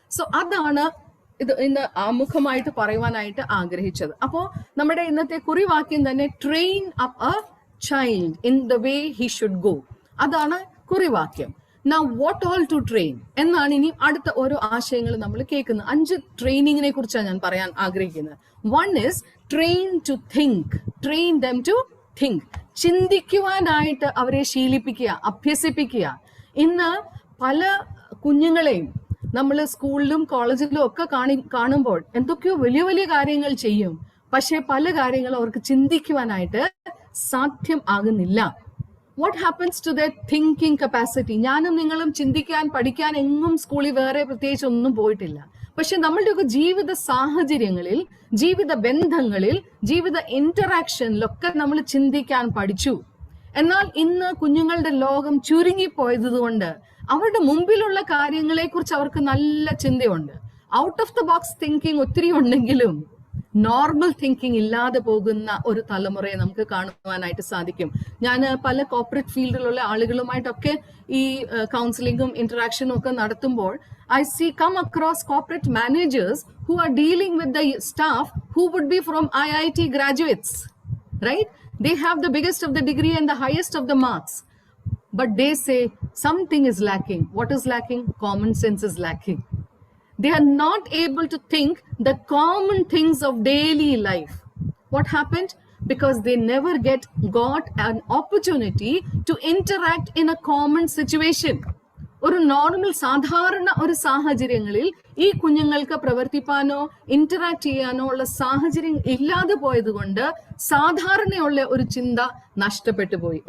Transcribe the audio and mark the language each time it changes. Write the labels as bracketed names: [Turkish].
[Malayalam] So അതാണ് ഇത് ഇന്ന് ആമുഖമായിട്ട് പറയുവാനായിട്ട് ആഗ്രഹിച്ചത്. അപ്പോ നമ്മുടെ ഇന്നത്തെ കുറിവാക്യം തന്നെ [English] train up a child in the way he should go, [Malayalam] അതാണ് കുറിവാക്യം. [English] Now what all to train [Malayalam] എന്നാണ് ഇനി അടുത്ത ഓരോ ആശയങ്ങൾ നമ്മൾ കേൾക്കുന്നത്. 5 ട്രെയിനിങ്ങിനെ കുറിച്ചാണ് ഞാൻ പറയാൻ ആഗ്രഹിക്കുന്നത്. [English] 1 is train to think, train them to think. [Malayalam] ചിന്തിക്കുവാനായിട്ട് അവരെ ശീലിപ്പിക്കുക, അഭ്യസിപ്പിക്കുക. ഇന്ന് പല കുഞ്ഞുങ്ങളെയും നമ്മൾ സ്കൂളിലും കോളേജിലും ഒക്കെ കാണുമ്പോൾ എന്തൊക്കെയോ വലിയ വലിയ കാര്യങ്ങൾ ചെയ്യും, പക്ഷെ പല കാര്യങ്ങളും അവർക്ക് ചിന്തിക്കുവാനായിട്ട് സാധ്യം ആകുന്നില്ല. [English] What happens to the thinking capacity? [Malayalam] ഞാനും നിങ്ങളും ചിന്തിക്കാൻ പഠിക്കാൻ എങ്ങും സ്കൂളിൽ വേറെ പ്രത്യേകിച്ച് ഒന്നും പോയിട്ടില്ല. പക്ഷെ നമ്മളുടെയൊക്കെ ജീവിത സാഹചര്യങ്ങളിൽ, ജീവിത ബന്ധങ്ങളിൽ, ജീവിത ഇന്ററാക്ഷനിലൊക്കെ നമ്മൾ ചിന്തിക്കാൻ പഠിച്ചു. എന്നാൽ ഇന്ന് കുഞ്ഞുങ്ങളുടെ ലോകം ചുരുങ്ങിപ്പോയത് കൊണ്ട് അവരുടെ മുമ്പിലുള്ള കാര്യങ്ങളെ കുറിച്ച് അവർക്ക് നല്ല ചിന്തയുണ്ട്. Out of the box thinking ഒത്തിരി ഉണ്ടെങ്കിലും നോർമൽ തിങ്കിങ് ഇല്ലാതെ പോകുന്ന ഒരു തലമുറയെ നമുക്ക് കാണുവാനായിട്ട് സാധിക്കും. ഞാൻ പല കോർപ്പറേറ്റ് ഫീൽഡിലുള്ള ആളുകളുമായിട്ടൊക്കെ ഈ കൗൺസിലിംഗും ഇന്ററാക്ഷനും ഒക്കെ നടത്തുമ്പോൾ [English] I come across corporate managers who are dealing with the staff who would be from IIT graduates, right? They have the biggest of the degree and the highest of the marks. But they say something is lacking. What is lacking? Common sense is lacking. They are not able to think the common things of daily life. What happened? Because they never got an opportunity to interact in a common situation. [Malayalam] ഒരു normal സാധാരണ ഒരു സാഹചര്യങ്ങളിൽ ഈ കുഞ്ഞുങ്ങൾക്ക് പ്രവർത്തിപ്പാനോ interact ചെയ്യാനോ ഉള്ള സാഹചര്യം ഇല്ലാതെ പോയത് കൊണ്ട് സാധാരണയുള്ള ഒരു ചിന്ത നഷ്ടപ്പെട്ടു പോയി.